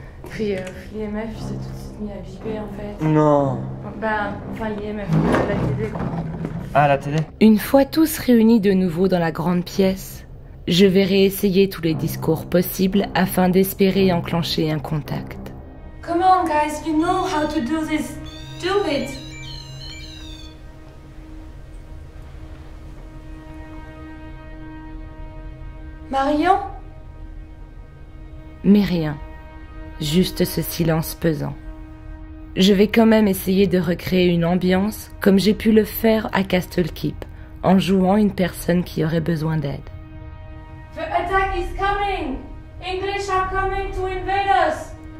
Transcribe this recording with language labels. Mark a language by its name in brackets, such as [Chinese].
[French] Puis l'IMF, il s'est tout de suite mis à biper en fait. Non. Ben, enfin l'IMF, la télé quoi. Ah, la télé. Une fois tous réunis de nouveau dans la grande pièce, je vais réessayer tous les discours possibles afin d'espérer enclencher un contact. [English] Come on, guys, you know how to do this. Do it. Marion? [French] Mais rien. Juste ce silence pesant. Je vais quand même essayer de recréer une ambiance comme j'ai pu le faire à Castle Keep, en jouant une personne qui aurait besoin d'aide. [English] The attack is coming. English are coming to invade us.